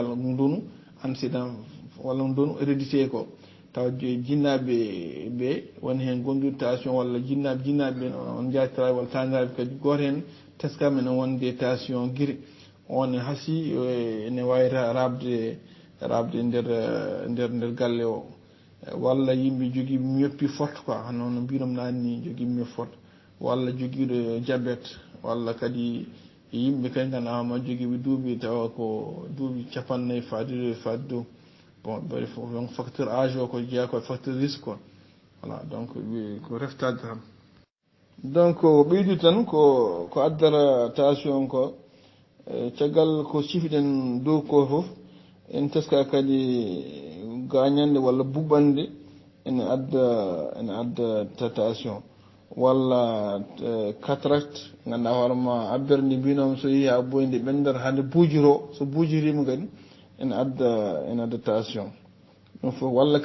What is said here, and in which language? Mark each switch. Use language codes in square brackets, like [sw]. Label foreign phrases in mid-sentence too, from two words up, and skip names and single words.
[ff] ndunu antécédent walla ndunu hérédité ko taw jinnaɓe ɓe woni hen gonɗude tension walla jinnaɓe on jatira walla taniraɓe kadi goto hen teskama ene wonde tension guiri on haasi ene wawi rabde nder galle o walla yimɓe joguiɓe [fr] myopie forte quoi [ff] hono no mbinom nani ni joguiɓe [fr] myopie forte [ff] walla joguiɗo diabète walla kadi yimɓe kadi ganduɗa joguiɓe duuɓi tawa ko duuɓi 40 faade dow bon ɓayde fof donc [fr] facteur âge [ff] o ko jeeya ko [fr] facteur risque quoi voilà donc [ff] ko reftade tan donc ɓeydi tan ko addata tension ko caggal ko cifiɗen dow ko foof en teska kadi gañande walla buɓɓande ene adda tension walla cataracte ganduɗa hoorema abbere ndi mbinom so yeehi ha boyde ɓendata hande buujiro so buujirima kadi ene adda tension ɗum fof walla